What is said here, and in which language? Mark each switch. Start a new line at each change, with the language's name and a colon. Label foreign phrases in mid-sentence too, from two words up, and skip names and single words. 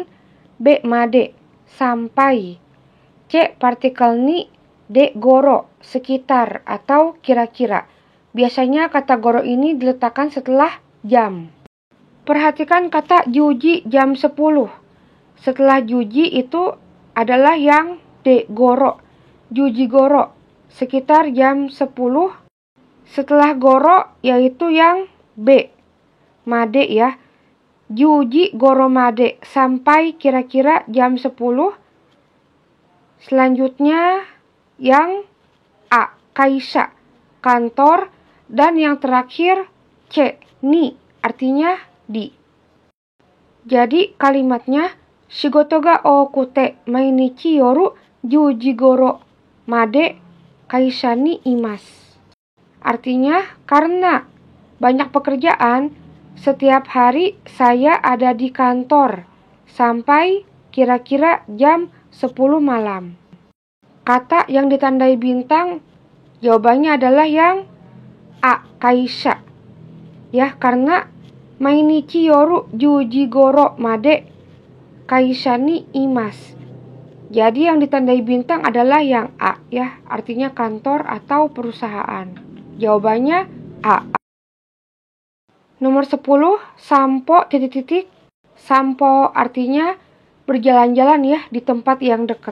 Indonesian: B, made, sampai. C, partikel ni. D, goro, sekitar atau kira-kira. Biasanya kata goro ini diletakkan setelah jam. Perhatikan kata juji jam 10. Setelah juji itu adalah yang D, goro.
Japanese: 十時 ごろ,
Indonesian: sekitar jam 10. Setelah goro yaitu yang B, made ya.
Japanese: 十時 ごろ まで,
Indonesian: sampai kira-kira jam 10. Selanjutnya yang A, kaisha, kantor, dan yang terakhir C, ni, artinya di. Jadi kalimatnya
Japanese: 仕事 が 多くて 毎日 夜 10時 ごろ まで 会社 に います.
Indonesian: Artinya karena banyak pekerjaan, setiap hari saya ada di kantor sampai kira-kira jam 10 malam. Kata yang ditandai bintang jawabannya adalah yang A, kaisha. Ya, karena
Japanese: 毎日 夜 10時 ごろ まで 会社 に います.
Indonesian: Jadi yang ditandai bintang adalah yang A, ya, artinya kantor atau perusahaan. Jawabannya A. Nomor 10, sampo titik-titik. Sampo artinya berjalan-jalan ya di tempat yang dekat.